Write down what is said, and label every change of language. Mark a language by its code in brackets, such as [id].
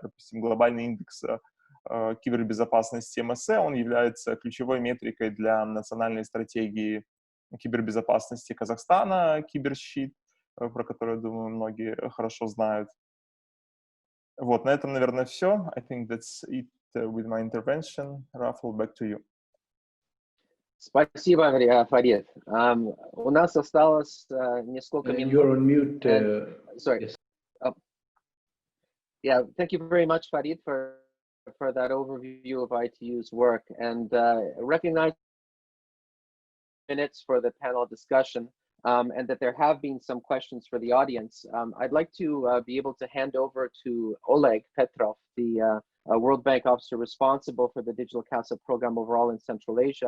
[ru] Допустим, глобальный индекс кибербезопасности МСЭ, он является ключевой метрикой для национальной стратегии кибербезопасности Казахстана, киберщит, про который, я думаю, многие хорошо знают. Вот, на этом, наверное, все. [en] I think that's it with my intervention. Rafal, back to you. [ru] Спасибо, Фарид. У нас осталось несколько минут. [en] You're on mute. Sorry. Yes. Yeah, thank you very much, Farid, for that overview of ITU's work, and recognize minutes for the panel discussion, and that there have been some questions for the audience. I'd like to be able to hand over to Oleg Petrov, the World Bank officer responsible for the Digital CASA program overall in Central Asia.